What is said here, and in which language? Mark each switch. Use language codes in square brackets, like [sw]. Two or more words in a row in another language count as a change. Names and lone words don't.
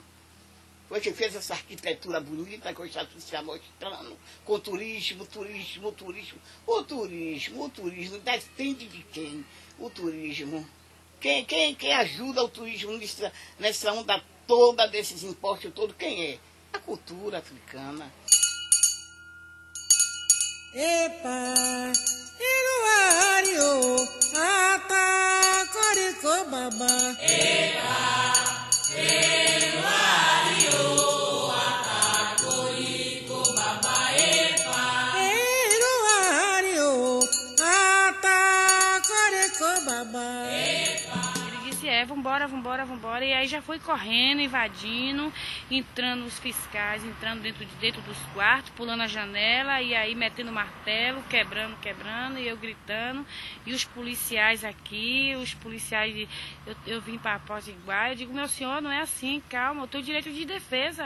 [pt] Foi que fez essa arquitetura bonita que eu já estou mostrando, com turismo. O turismo, depende de quem? O turismo. Quem ajuda o turismo nessa onda toda desses impostos todos? Quem é? A cultura africana. [yo] Epa, Iruario, Ata, Corico, Baba. Epa, Iruario, Ata, Corico, Baba. Epa, Iruario, Ata, Corico, Baba. [pt] Vambora. E aí já foi correndo, invadindo, entrando os fiscais, entrando dentro dos quartos, pulando a janela, e aí metendo martelo, quebrando, e eu gritando. E os policiais aqui, eu vim para a porta igual, eu digo, meu senhor, não é assim, calma, eu tenho direito de defesa.